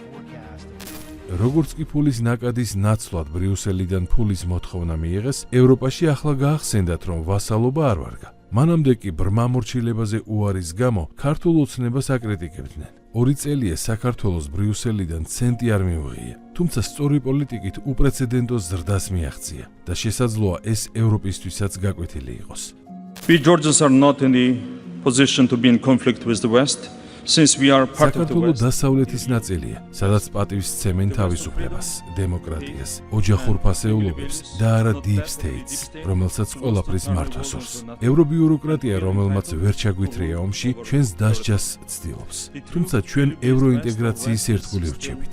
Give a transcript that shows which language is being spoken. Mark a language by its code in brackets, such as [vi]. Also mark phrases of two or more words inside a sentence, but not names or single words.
[ka] როგორც კი ფულის ნაკადის ნაცვლად ბრიუსელიდან ფულის მოთხოვნა მიიღეს, ევროპაში ახლა გაახსენდათ, რომ ვასალობა არ ვარგა. მანამდე კი ბრმა მორჩილებაზე უარის გამო ქართულ ოცნებას აკრიტიკებდნენ. 2 წელია საქართველოს ბრიუსელიდან ცენტი არ მიუღია, თუმცა სწორი პოლიტიკით უპრეცედენტო ზრდას მიაღწია და შესაძლოა ეს ევროპისთვისაც გაკვეთილი იყოს. [en] We Georgians are not in the position to be in conflict with the West. Since we are part of the საქართველო West. [ka] დასავლეთის ნაწილია, სადაც პატივს სცემენ თავისუფლებას, დემოკრატიას, ოჯახურ ფასეულობებს და არა [en] deep states, [ka] რომელსაც ყველაფრის მართვა სურს. ევრობიუროკრატია, რომელმაც ვერ ჩაგვითრია ომში, ჩვენს დასჯას ცდილობს. თუმცა ჩვენ ევროინტეგრაციის ერთგული ვრჩებით.